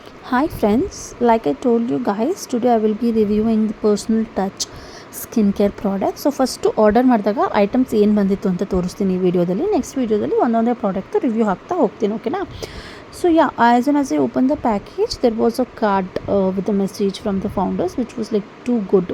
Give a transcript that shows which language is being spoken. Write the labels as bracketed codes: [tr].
[en] Hi friends, like I told you guys, today I will be reviewing the Personal Touch skincare product. [kn] So first order ಮಾಡಿದಾಗ items ಏನು ಬಂದಿತ್ತು ಅಂತ ತೋರಿಸ್ತೀನಿ ಈ ವಿಡಿಯೋದಲ್ಲಿ. ನೆಕ್ಸ್ಟ್ ವಿಡಿಯೋದಲ್ಲಿ ಒಂದೊಂದೇ ಪ್ರಾಡಕ್ಟ್ ರಿವ್ಯೂ ಹಾಕ್ತಾ ಹೋಗ್ತೀನಿ, ಓಕೆನಾ? [en] So yeah, as soon as I opened the package, there was a card with a message from the founders which was like too good.